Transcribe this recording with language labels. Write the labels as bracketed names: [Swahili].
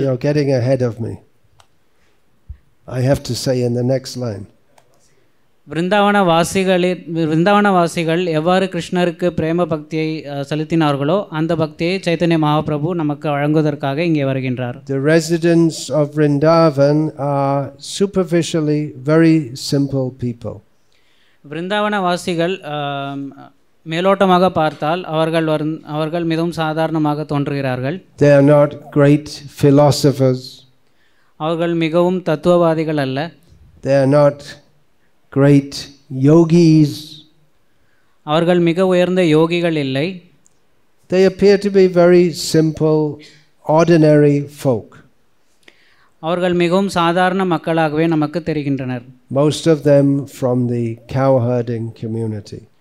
[English] You're getting ahead of me. I have to say in the next line. [Tamil] விருந்தாவன வாசிகள் எவ்வாறு கிருஷ்ணருக்கு பிரேம பக்தியை செலுத்தினார்களோ அந்த பக்தியை சைத்தன்ய மகாபிரபு நமக்கு வழங்குவதற்காக இங்கே வருகின்றார். [English] The residents of Vrindavan are superficially very simple people. [Tamil] விருந்தாவன வாசிகள் மேலோட்டமாக பார்த்தால் அவர்கள் மிகவும் சாதாரணமாக தோன்றுகிறார்கள். [English] They are not great philosophers. [Tamil] அவர்கள் மிகவும் தத்துவவாதிகள் அல்ல. [English] They are not great yogis. [Tamil] அவர்கள் மிக உயர்ந்த யோகிகள் இல்லை. [English] They appear to be very simple, ordinary folk. [Tamil] அவர்கள் மிகவும் சாதாரண மக்களாகவே நமக்கு தெரிகின்றனர். [English] Most of them from the cow herding community.